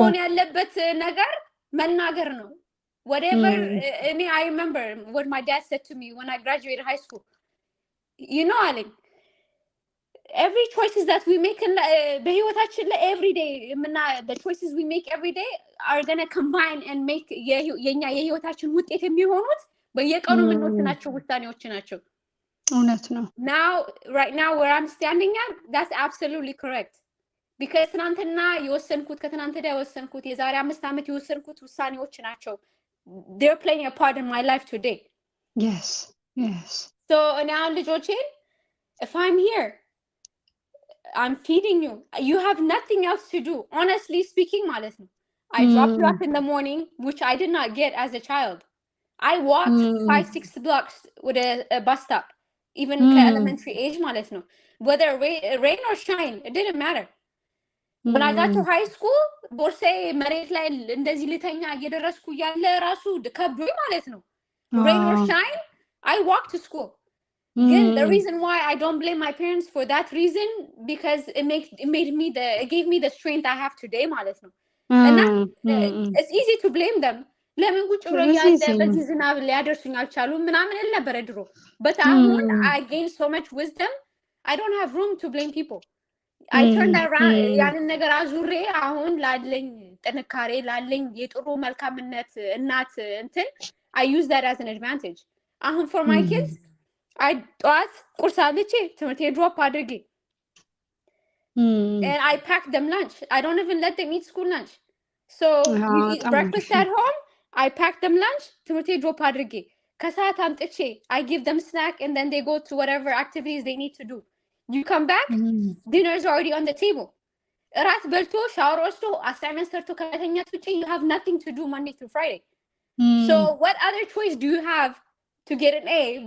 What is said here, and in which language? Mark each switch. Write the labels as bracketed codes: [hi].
[en] መሆን ያለበት ነገር መናገር ነው whatever I remember what my dad said to me when I graduated high school you know Alan every choices that we make in [am] በህይወታችን ላይ [en] every day the choices we make every day are going to combine and make [am] የኛ የህይወታችን ውጤት የሚሆኑት በየቀኑ የምንወስናቸው ውሳኔዎች ናቸው እውነት ነው [en] right now where I'm standing at that's absolutely correct [am] because ትናንትና የወሰንኩት ከትናንት ወዲያ የወሰንኩት የዛሬ 5 ዓመት የወሰንኩት ውሳኔዎች ናቸው [en] they're playing a part in my life today. Yes. So now [am] ልጆቼን [en] if I'm here I'm feeding you. You have nothing else to do. Honestly speaking, [am] ማለት ነው. [en] I dropped you up in the morning, which I did not get as a child. I walked 5-6 blocks with a bus stop, even elementary age, [am] ማለት ነው. [en] Whether rain or shine, it didn't matter. When I got to high school, [am] ቦርሴ መሬት ላይ እንደዚህ ልተኛ እየደረስኩ ያለ ራሱ ከብዶኝ ማለት ነው. [en] Rain or shine, I walked to school. Again, the reason why I don't blame my parents for that reason, because it gave me the strength I have today, [am] ማለት ነው. [en] And it's easy to blame them. [am] ለምን ቁጭ ብሎ ያለ በዚህ ዝናብ ሊያደርሱኝ አልቻሉም ምናምን እል ነበር ድሮ. [en] But [am] አሁን [en] I gained so much wisdom, I don't have room to blame people. I turned around [am] ያንን ነገር አዙሬ አሁን ላለኝ ጥንካሬ ላለኝ የጥሩ መልካምነት እናት እንትን [en] I use that as an advantage. አሁን for my kids I thought [am] ቁርስ አብልቼ ትምህርት ድሮፕ አድርጌ [en] and I pack them lunch. I don't even let them eat school lunch. So you eat breakfast at home, I pack them lunch, [am] ትምህርት ድሮፕ አድርጌ ከሰዓት አምጥቼ [en] I give them snack and then they go to whatever activities they need to do. You come back, dinner is already on the table. [am] እራት በልቶ ሻወር ወስዶ አሳይመንት ሰርቶ ከተኛት ውጪ [en] you have nothing to do Monday through Friday. So what other choice do you have to get an A?